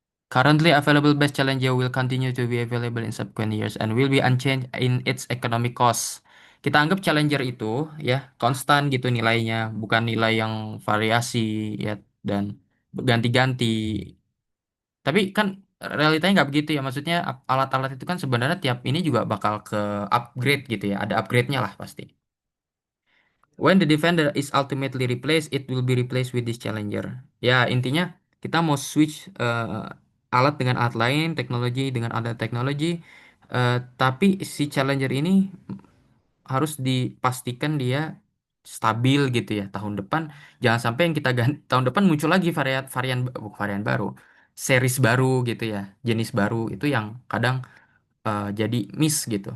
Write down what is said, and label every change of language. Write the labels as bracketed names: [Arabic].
[English] Currently available best challenger will continue to be available in subsequent years and will be unchanged in its economic cost. [Indonesian] Kita anggap challenger itu ya konstan gitu nilainya, bukan nilai yang variasi ya dan ganti-ganti. Tapi kan realitanya nggak begitu ya. Maksudnya alat-alat itu kan sebenarnya tiap ini juga bakal ke upgrade gitu ya. Ada upgrade-nya lah pasti. [English] When the defender is ultimately replaced, it will be replaced with this challenger. [Indonesian] Ya, intinya kita mau switch alat dengan alat lain, teknologi dengan alat teknologi, tapi si challenger ini harus dipastikan dia stabil gitu ya tahun depan. Jangan sampai yang kita ganti tahun depan muncul lagi varian varian bukan varian baru, series baru gitu ya, jenis baru itu yang kadang jadi miss gitu.